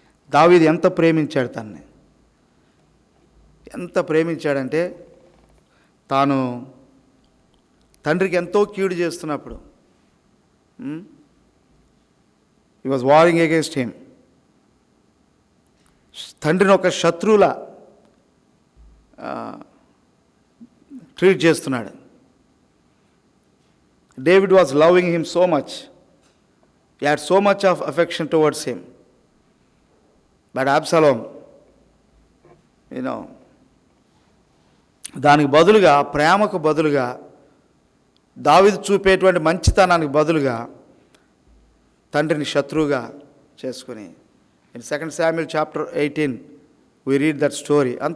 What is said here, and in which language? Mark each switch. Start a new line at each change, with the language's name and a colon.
Telugu: దావీదు ఎంత ప్రేమించాడు తనని, ఎంత ప్రేమించాడంటే తాను తండ్రికి ఎంతో కీడు చేస్తున్నప్పుడు,
English: he was warring against him,
Telugu: తండ్రిని ఒక శత్రువులా ట్రీట్ చేస్తున్నాడు.
English: David was loving him so much. He had so much of affection towards him.
Telugu: But Absalom, దానికి బదులుగా, ప్రేమకు బదులుగా, దావీదు చూపేటువంటి మంచితనానికి బదులుగా తండ్రిని శత్రువుగా చేసుకుని,
English: In 2 Samuel chapter 18 we read that story.